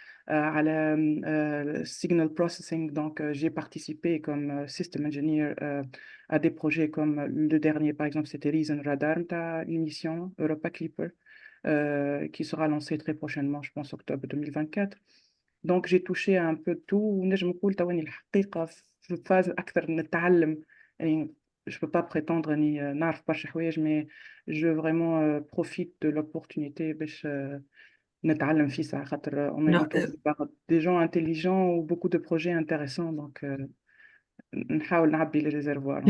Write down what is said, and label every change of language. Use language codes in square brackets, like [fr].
[fr] على signal processing. Donc, j'ai participé comme system engineer à des projets comme le dernier, par exemple, c'était Reason Radar, l'émission Europa Clipper, qui sera lancée très prochainement, je pense octobre 2024. Donc, j'ai touché à un peu de tout. [ar] ونجم نقول تواني الحقيقة في فاز أكثر نتعلم. [fr] يعني je peux pas prétendre [ar] اني نعرف برشا حوايج, [fr] mais je vraiment profite de l'opportunité [ar] باش نتعلم في ساعة خاطر [fr] on est Non, entouré par des gens intelligents ou beaucoup de projets intéressants, donc [ar] نحاول نعبي [fr] les réservoirs.